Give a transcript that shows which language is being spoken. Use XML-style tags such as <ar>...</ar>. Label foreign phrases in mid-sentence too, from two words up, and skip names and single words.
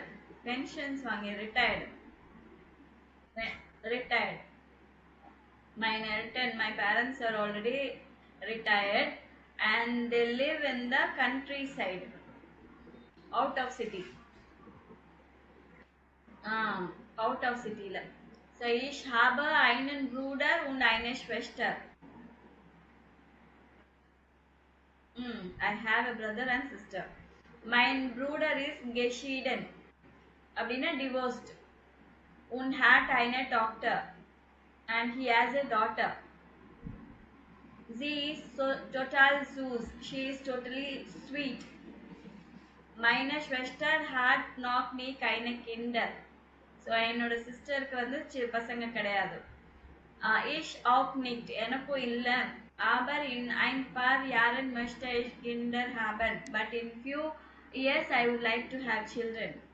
<en>Pensions வாங்கி retired. Retired.</en> <de>Meine Eltern,</de> <en>my parents are already retired and they live in the countryside, out of city. Out of city la.</en> <de>So ich habe einen Bruder und eine Schwester.</de> <en>I have a brother and sister.</en> <de>Mein Bruder is geschieden. அப்படின்னா divorced. Und hat eine Tochter.</de> <en>And he has a daughter.</en> <de>Sie is so total süß.</de> <en>She is totally sweet.</en> <de>Meine Schwester hat noch nie keine Kinder.</de> <ta>ஸோ என்னோட சிஸ்டருக்கு வந்து பசங்க கிடையாது.</ta> <de>Ich auch nicht.</de> <ta>எனக்கும் இல்லை.</ta> <de>Aber in ein paar Jahren möchte ich Kinder haben.</de> <en>But in few years I would like to have children.</en>